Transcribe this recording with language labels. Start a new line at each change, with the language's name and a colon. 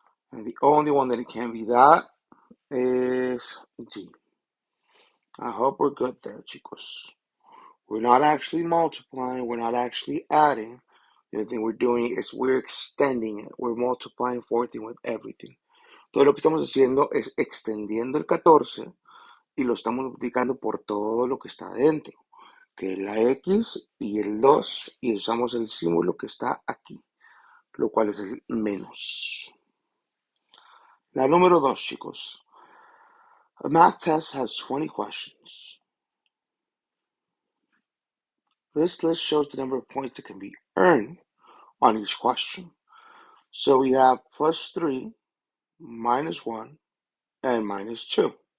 English: And the only one that it can be that is D. I hope we're good there, chicos. We're not actually multiplying. We're not actually adding. The only thing we're doing is we're extending it. We're multiplying 14 with everything.
Spanish: Todo lo que estamos haciendo es extendiendo el 14 y lo estamos multiplicando por todo lo que está adentro, que es la X y el 2, y usamos el símbolo que está aquí, lo cual es el menos. La número 2, chicos.
English: A math test has 20 questions. This list shows the number of points that can be earned on each question. So we have plus 3, minus 1, and minus 2.